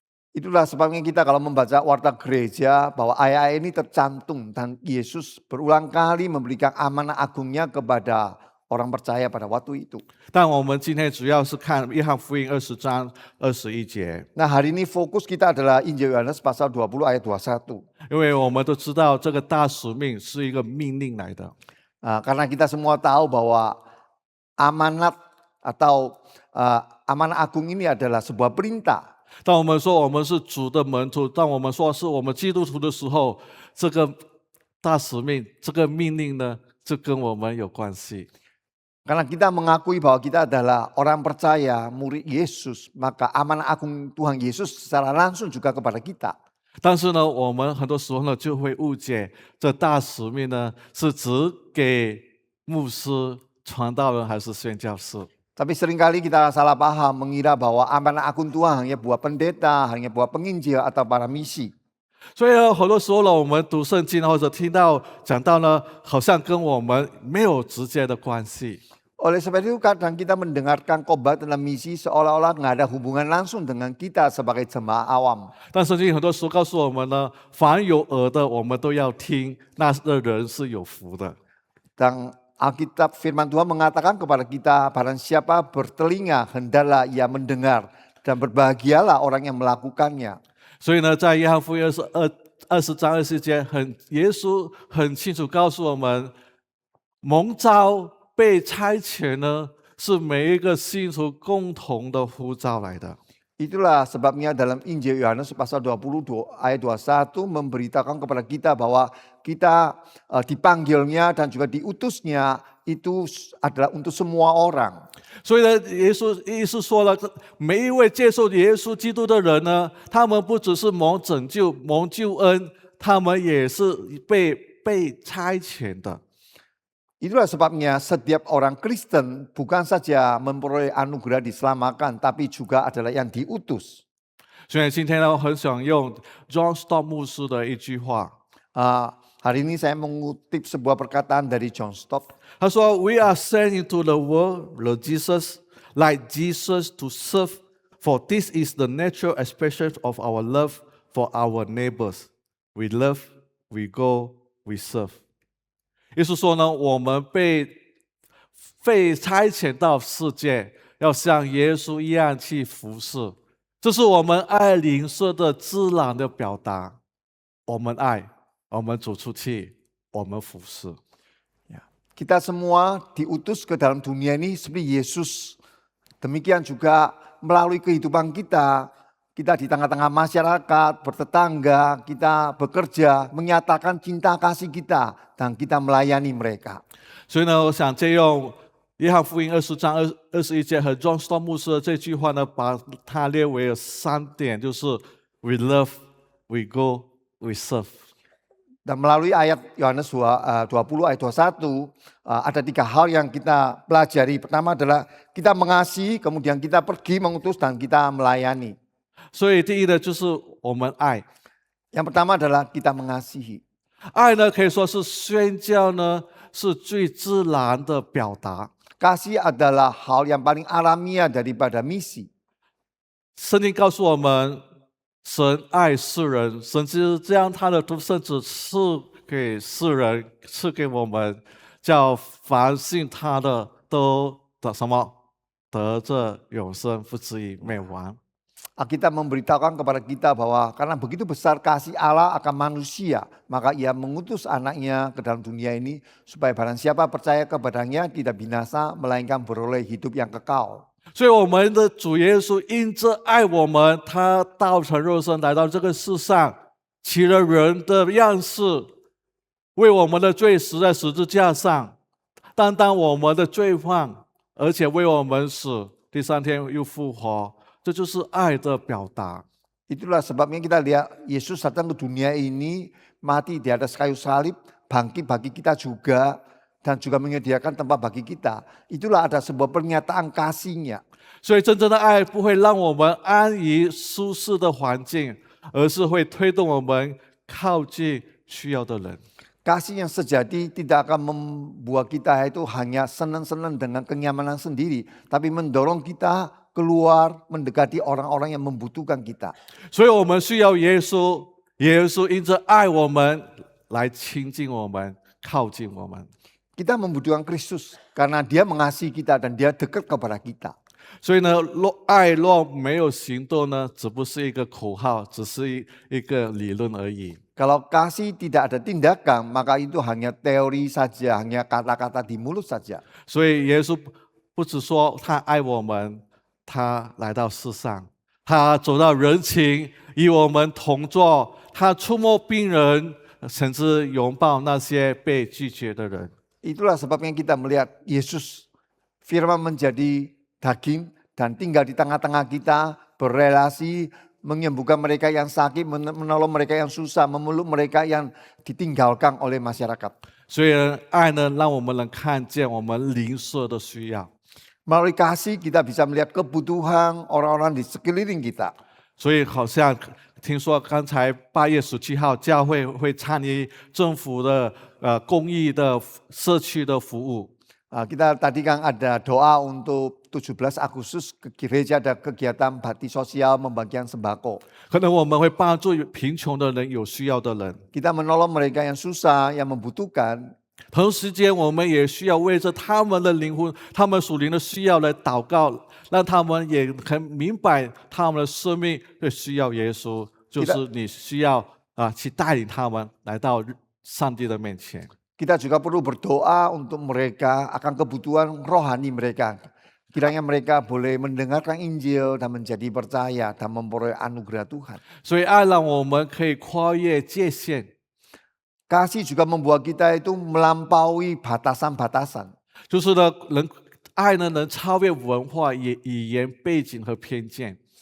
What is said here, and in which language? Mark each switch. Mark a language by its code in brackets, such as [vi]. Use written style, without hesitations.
[id] Itulah sebabnya kita kalau membaca warta gereja bahwa ayat-ayat ini tercantum dan Yesus berulang kali memberikan amanah agungnya kepada orang percaya pada waktu itu. [zh] 但我们今天主要是看约翰福音20章21节， [id] Nah hari ini fokus kita adalah Injil Yohanes pasal 20 ayat 21. [zh] 因为我们都知道这个大使命是一个命令来的。 [id] Karena kita semua tahu bahwa amanat atau amanah agung ini adalah sebuah perintah. [zh] 当我们说我们是主的门徒，当我们说是我们基督徒的时候，这个大使命、这个命令呢，就跟我们有关系。 [id] Karena kita mengakui bahwa kita adalah orang percaya, murid Yesus, maka amanah agung Tuhan Yesus secara langsung juga kepada kita. [zh] 但是呢，我们很多时候呢就会误解，这大使命呢是只给牧师、传道人还是宣教士？ [id] Tapi seringkali kita salah paham mengira bahwa amanah agung Tuhan hanya buat pendeta, hanya buat penginjil atau para misi. [zh] 所以呢，很多时候呢，我们读圣经或者听到讲到呢，好像跟我们没有直接的关系。 [id] Oleh sebab itu kadang kita mendengarkan khotbah tentang misi seolah-olah nggak ada hubungan langsung dengan kita sebagai jemaah awam. [zh] 但圣经很多时候告诉我们呢，凡有耳的我们都要听，那的人是有福的。 [id] Dan Alkitab firman Tuhan mengatakan kepada kita, barang siapa bertelinga hendaklah ia mendengar dan berbahagialah orang yang melakukannya. [zh] 所以呢，在约翰福音20章20节，耶稣很清楚告诉我们，蒙召被差遣呢，是每一个信徒共同的呼召来的。 [id] Itulah sebabnya dalam Injil Yohanes pasal 22 ayat 21 memberitakan kepada kita bahwa kita dipanggilnya dan juga diutusnya itu adalah untuk semua orang. [zh] 所以呢，耶稣说了，每一位接受耶稣基督的人呢，他们不只是蒙拯救、蒙救恩，他们也是被差遣的。 [id] Itulah sebabnya setiap orang Kristen bukan saja memperoleh anugerah diselamatkan, tapi juga adalah yang diutus. [zh] 所以今天呢，我很想用 John Stott 牧师的一句话， [id] Hari ini saya mengutip sebuah perkataan dari John Stott. [zh] 他说 [en] ：“We are sent into the world, like Jesus to serve, for this is the natural expression of our love for our neighbors. We love, we go, we serve。” [zh] 意思说呢，我们被差遣到世界，要像耶稣一样去服侍，这是我们爱邻舍的自然的表达。我们爱，我们走出去，我们服侍。 [id] Kita semua diutus ke dalam dunia ini seperti Yesus. Demikian juga melalui kehidupan kita, kita di tengah-tengah masyarakat, bertetangga, kita bekerja, menyatakan cinta kasih kita, dan kita melayani mereka. [zh] 所以呢，我想借用约翰福音20章21节和 John Stott 牧师的这句话呢，把它列为3点，就是 [en] We love, we go, we serve。 [id] Dan melalui ayat Yohanes 20 ayat 21, ada 3 hal yang kita pelajari. Pertama adalah kita mengasihi, kemudian kita pergi mengutus, dan kita melayani. [zh] 所以第一呢，就是我们爱。 [id] Yang pertama adalah kita mengasihi. [zh] 爱呢，可以说是宣教呢，是最自然的表达。 [id] Kasih adalah hal yang paling alamiah daripada misi. [zh] 圣经告诉我们，神爱世人，神就是将他的独生子赐给世人，赐给我们，叫凡信他的都得什么？得着永生，不至于灭亡。 [id] Alkitab memberitahukan kepada kita bahwa karena begitu besar kasih Allah akan manusia, maka ia mengutus anaknya ke dalam dunia ini supaya barang siapa percaya kepadanya tidak binasa, melainkan beroleh hidup yang kekal. [zh] 所以我们的主耶稣因着爱我们，他道成肉身来到这个世上，起了人的样式，为我们的罪死在十字架上，担当我们的罪犯，而且为我们死，第3天又复活。这就是爱的表达。 [id] Itulah sebabnya kita lihat Yesus datang ke dunia ini, mati di atas kayu salib, bangkit bagi kita juga, dan juga menyediakan tempat bagi kita. Itulah ada sebuah pernyataan kasihnya. [zh] 所以真正的爱不会让我们安于舒适的环境，而是会推动我们靠近需要的人。 [id] Kasih yang sejati tidak akan membuat kita itu hanya senang-senang dengan kenyamanan sendiri, tapi mendorong kita ke keluar mendekati orang-orang yang membutuhkan kita. [zh] 所以我们需要耶稣，耶稣因着爱我们来亲近我们，靠近我们。 [id] Kita membutuhkan Kristus karena dia mengasihi kita dan dia dekat kepada kita. [zh] 所以呢，爱若没有行动呢，只不是一个口号，只是一个理论而已。 [id] Kalau kasih tidak ada tindakan, maka itu hanya teori saja, hanya kata-kata di mulut saja. [zh] 所以耶稣不只说他爱我们，他来到世上，他走到人群，与我们同坐，他触摸病人，甚至拥抱那些被拒绝的人。 [id] Itulah sebabnya kita melihat Yesus firman menjadi daging dan tinggal di tengah-tengah kita, berrelasi, menyembuhkan mereka yang sakit, menolong mereka yang susah, memeluk mereka yang ditinggalkan oleh masyarakat. [zh] 所以爱呢，让我们能看见我们邻舍的需要。 [id] Melalui kasih kita bisa melihat kebutuhan orang-orang di sekeliling kita. [zh] 所以好像听说刚才8月17号，教会会参与政府的公益的社区的服务。 [id] Kita tadi kan ada doa untuk 17 Agustus ke gereja ada kegiatan bakti sosial membagikan sembako. [zh] 可能我们会帮助贫穷的人、有需要的人。 [id] Kita menolong mereka yang susah, yang membutuhkan. [zh] 同时间，我们也需要为着他们的灵魂、他们属灵的需要来祷告，让他们也很明白他们的生命会需要耶稣，就是你需要去带领他们来到上帝的面前。 [id] Kita juga perlu berdoa untuk mereka akan kebutuhan rohani mereka. Kiranya mereka boleh mendengarkan Injil dan menjadi percaya dan memperoleh anugerah Tuhan. [zh] 所以爱让我们可以跨越界限。 [id] Kasih juga membuat kita itu melampaui batasan-batasan. [zh] 就是呢，爱呢能超越文化、语言背景和偏见。